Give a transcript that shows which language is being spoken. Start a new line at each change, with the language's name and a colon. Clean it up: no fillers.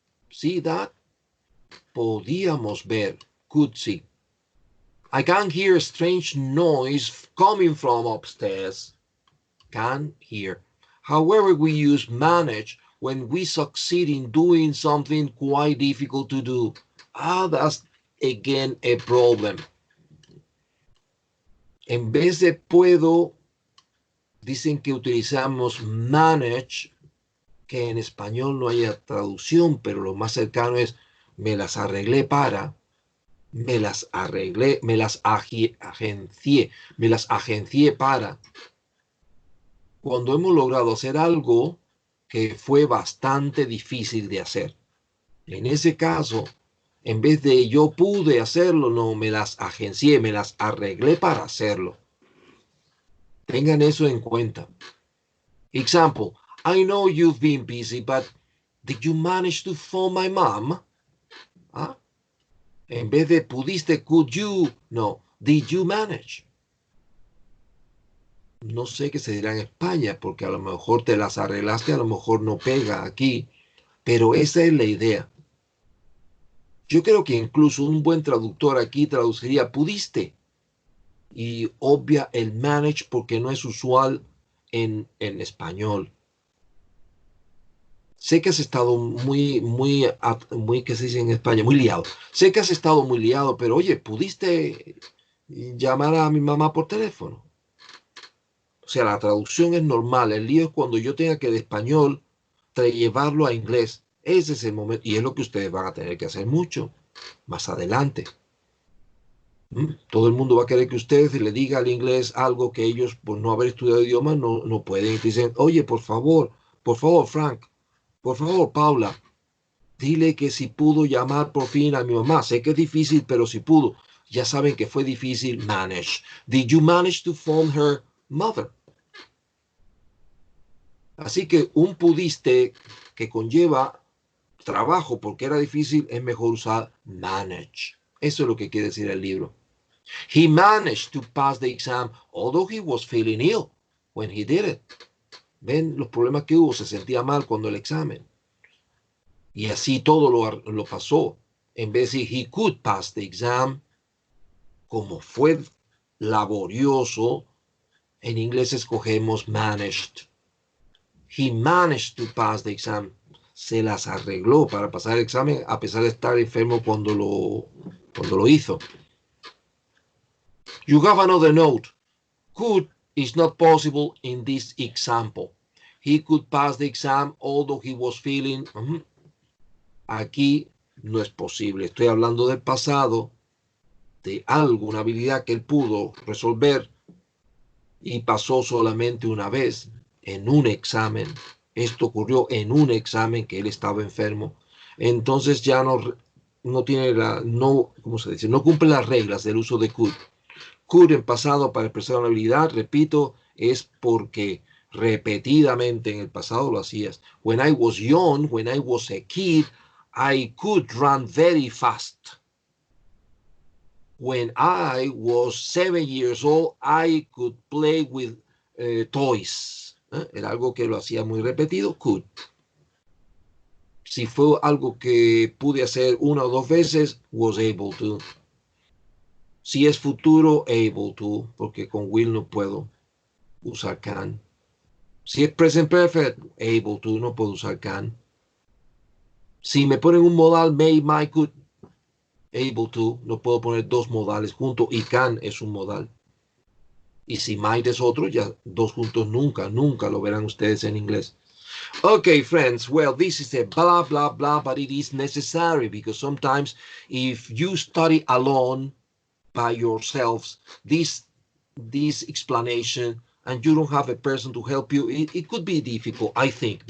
English: See that?
Spanish: Podíamos ver,
English: could see. I can hear a strange noise coming from upstairs. Can hear. However, we use manage when we succeed in doing something quite difficult to do. That's again a problem.
Spanish: En vez de puedo, dicen que utilizamos manage, que en español no haya traducción, pero lo más cercano es me las arreglé para, me las arreglé, me las agencié para. Cuando hemos logrado hacer algo que fue bastante difícil de hacer. En ese caso, en vez de yo pude hacerlo, no, me las agencié, me las arreglé para hacerlo. Tengan eso en cuenta.
English: Example, I know you've been busy, but did you manage to phone my mom? ¿Ah?
Spanish: En vez de pudiste,
English: could you,
Spanish: no,
English: did you manage?
Spanish: No sé qué se dirá en España, porque a lo mejor te las arreglaste, a lo mejor no pega aquí, pero esa es la idea. Yo creo que incluso un buen traductor aquí traduciría pudiste y obvia el manage porque no es usual en español. Sé que has estado muy, ¿qué se dice en España? Muy liado. Sé que has estado muy liado, pero oye, ¿pudiste llamar a mi mamá por teléfono? O sea, la traducción es normal. El lío es cuando yo tenga que de español llevarlo a inglés. Ese es el momento. Y es lo que ustedes van a tener que hacer mucho más adelante. Todo el mundo va a querer que ustedes le digan al inglés algo que ellos, por no haber estudiado idiomas, no pueden. Y te dicen, oye, por favor, Frank, por favor, Paula, dile que si pudo llamar por fin a mi mamá. Sé que es difícil, pero si pudo. Ya saben que fue difícil.
English: Manage. Did you manage to phone her mother?
Spanish: Así que un pudiste que conlleva trabajo porque era difícil, es mejor usar manage. Eso es lo que quiere decir el libro.
English: He managed to pass the exam, although he was feeling ill when he did it.
Spanish: ¿Ven los problemas que hubo? Se sentía mal cuando el examen. Y así todo lo pasó. En vez de
English: he could pass the exam,
Spanish: como fue laborioso, en inglés escogemos managed.
English: He managed to pass the exam.
Spanish: Se las arregló para pasar el examen a pesar de estar enfermo cuando lo hizo.
English: You have another note. Could is not possible in this example. He could pass the exam although he was feeling...
Spanish: Aquí no es posible. Estoy hablando del pasado, de algo, una habilidad que él pudo resolver y pasó solamente una vez en un examen. Esto ocurrió en un examen que él estaba enfermo. Entonces ya no tiene ¿cómo se dice? No cumple las reglas del uso de could. Could en pasado para expresar una habilidad, repito, es porque repetidamente en el pasado lo hacías.
English: When I was young, when I was a kid, I could run very fast. When I was 7 years old, I could play with toys.
Spanish: Era algo que lo hacía muy repetido, could. Si fue algo que pude hacer una o dos veces,
English: was able to.
Spanish: Si es futuro, able to, porque con will no puedo usar can. Si es present perfect, able to, no puedo usar can. Si me ponen un modal, may, might, could, able to, no puedo poner dos modales juntos y can es un modal. Y si might es otro, ya dos juntos nunca lo verán ustedes en inglés.
English: Okay, friends, well, this is a blah, blah, blah, but it is necessary because sometimes if you study alone by yourselves, this explanation, and you don't have a person to help you, it could be difficult, I think.